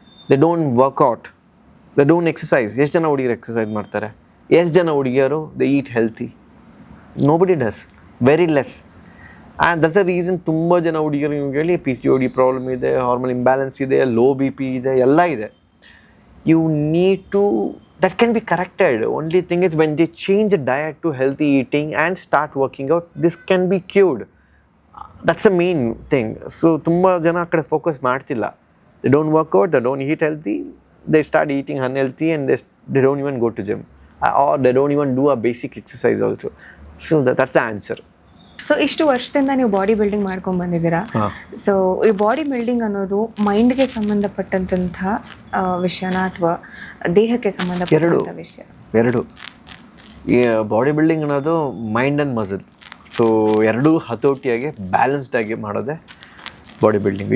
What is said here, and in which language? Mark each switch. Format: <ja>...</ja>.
<en>They don't work out, they don't exercise.</en> <kn>ಎಷ್ಟು ಜನ ಹುಡುಗಿಯರು ಎಕ್ಸಸೈಸ್ ಮಾಡ್ತಾರೆ? ಎಷ್ಟು ಜನ ಹುಡುಗಿಯರು</kn> <en>They eat healthy? Nobody does, very less. And that's the reason</en> <kn>ತುಂಬ ಜನ ಹುಡುಗಿಯರು ನಿಮ್ಗೆ ಹೇಳಿ PCOD ಪ್ರಾಬ್ಲಮ್ ಇದೆ, ಹಾರ್ಮೋನ್ ಇಂಬ್ಯಾಲೆನ್ಸ್ ಇದೆ, ಲೋ BP ಇದೆ, ಎಲ್ಲ ಇದೆ.</kn> <en>You need to, that can be corrected. Only thing is when they change the diet to healthy eating and start working out, this can be cured. That's the main thing.</en> <kn>So ತುಂಬ ಜನ ಆ ಕಡೆ focus ಮಾಡ್ತಿಲ್ಲ.</kn> <en>They don't work out, they don't eat healthy, they start eating unhealthy, and they don't even go to gym, or they don't even do a basic exercise also. So that's the answer.</en> <kn>So ಇಷ್ಟು ವರ್ಷದಿಂದ ನೀವು body building ಮಾಡ್ಕೊಂಡು ಬಂದಿದ್ದೀರಾ. So ಈ body building ಅನ್ನೋದು ಮೈಂಡ್ಗೆ ಸಂಬಂಧಪಟ್ಟಂತಹ ವಿಷಯನ ಅಥವಾ ದೇಹಕ್ಕೆ ಸಂಬಂಧಪಟ್ಟಂಥ ವಿಷಯ? ಎರಡು. ಈ ಬಾಡಿ ಬಿಲ್ಡಿಂಗ್ ಅನ್ನೋದು ಮೈಂಡ್ ಆ್ಯಂಡ್ ಮಸಲ್, ಸೊ ಎರಡೂ ಹತೋಟಿಯಾಗಿ ಬ್ಯಾಲೆನ್ಸ್ಡಾಗಿ ಮಾಡೋದೇ ಬಾಡಿ ಬಿಲ್ಡಿಂಗ್.</kn>